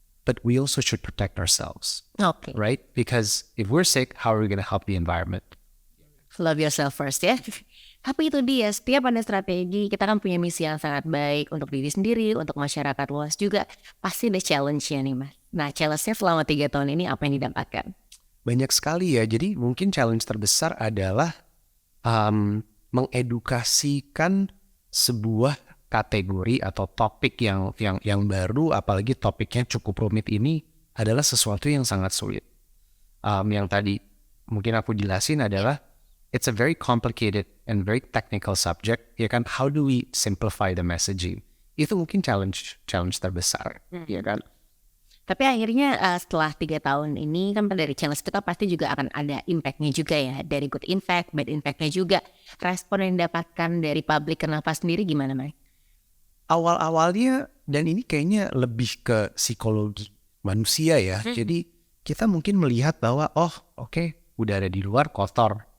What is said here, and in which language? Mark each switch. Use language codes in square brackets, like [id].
[en] But we also should protect ourselves, right? Because if we're sick, how are we going to help the environment? Love yourself first ya. [id] Tapi itu dia, setiap ada strategi, kita kan punya misi yang sangat baik untuk diri sendiri, untuk masyarakat luas juga. Pasti ada challenge-nya nih Mas. Nah challenge-nya selama 3 tahun ini apa yang didapatkan? Banyak sekali ya, jadi mungkin challenge terbesar adalah mengedukasikan sebuah kategori atau topik yang baru, apalagi topiknya cukup rumit ini adalah sesuatu yang sangat sulit. Yang tadi mungkin aku jelasin adalah [en] it's a very complicated and very technical subject, [id] ya kan? [en] How do we simplify the messaging? [id] Itu mungkin challenge terbesar, ya kan? Tapi akhirnya setelah 3 tahun ini kan dari challenge itu kan pasti juga akan ada impact-nya juga ya. Dari good impact, bad impact-nya juga. Respon yang didapatkan dari publik ke Nafas sendiri gimana Mike? Awal-awalnya, dan ini kayaknya lebih ke psikologi manusia ya. Jadi kita mungkin melihat bahwa, udara di luar kotor.